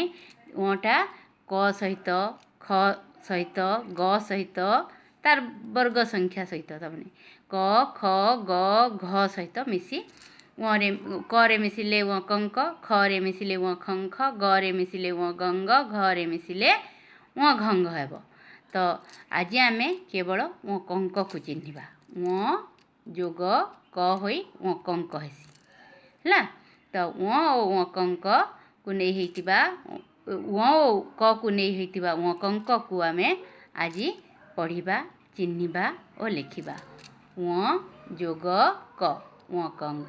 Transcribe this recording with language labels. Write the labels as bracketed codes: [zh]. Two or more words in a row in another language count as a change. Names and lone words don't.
[or] ଙଟା କ ସହିତ ଖ ସହିତ ଗ ସହିତ ତାର ବର୍ଗ ସଂଖ୍ୟା ସହିତ ତାମନେ କ ଖ ଗ ଘ ସହିତ ମିଶି ରେ କ ରେ ମିଶିଲେ ଙ କଙ୍କ, ଖ ରେ ମିଶିଲେ ଙ ଖଙ୍ଖ, ଗ ରେ ମିଶିଲେ ଙ ଗଙ୍ଗ, ଘ ରେ ମିଶିଲେ ଙ ଘଙ୍ଘ ହେବ। ତ ଆଜି ଆମେ କେବଳ ଙ କଙ୍କ କୁ ଚିହ୍ନିବା। ଙ ଯୋଗ କ ହୋଇ ଙ କଙ୍କ ହେସି ହେଲା। ତ ଙ ଓ କଙ୍କ କୁ ନେଇ ହେଟିବା, ଙ ଓ କ କୁ ନେଇ ହେଟିବା ଙ କଙ୍କ କୁ ଆମେ ଆଜି ପଢ଼ିବା, ଚିହ୍ନିବା ଆଉ ଲେଖିବା। ଙ ଯୋଗ କ ଙ କଙ୍କ।